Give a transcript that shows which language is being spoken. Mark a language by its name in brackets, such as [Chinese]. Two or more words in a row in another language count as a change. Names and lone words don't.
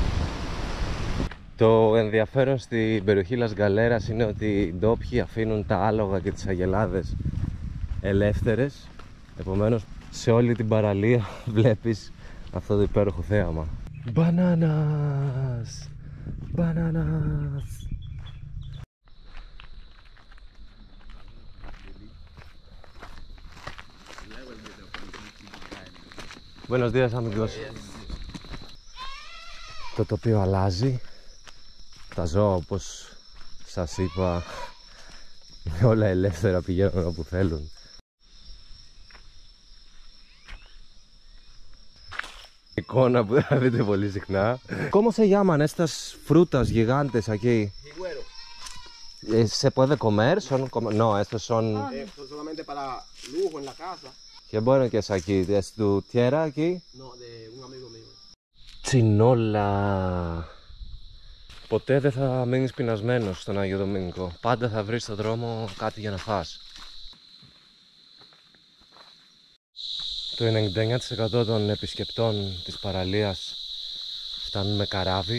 [Greek] Το ενδιαφέρον στην περιοχή Λας Γκαλέρας είναι ότι οι ντόπιοι αφήνουν τα άλογα και τις αγελάδες ελεύθερες. Επομένως σε όλη την παραλία βλέπεις αυτό το υπέροχο θέαμα. Μπανάνας! Μπανάνας! [Spanish] Buenos días, amigos. [Greek] Το τοπίο αλλάζει. Τα ζώα, όπως σας είπα, είναι όλα ελεύθερα, πηγαίνουν όπου θέλουν. Εικόνα που δεν θα δείτε πολύ συχνά. [Spanish] ¿Cómo se llaman estas frutas gigantes aquí? Higuero. ¿Se puede comer? No, estos son... Esto es solamente para lujo en la casa. Qué bueno que es aquí. ¿Es tu tierra aquí? No, de un amigo mío. [Greek] Τσινόλα. Ποτέ δεν θα μείνεις πεινασμένος στον Άγιο Δομήνικο. Πάντα θα βρεις στον δρόμο κάτι για να φας. Το 99% των επισκεπτών της παραλίας φτάνουν με καράβι.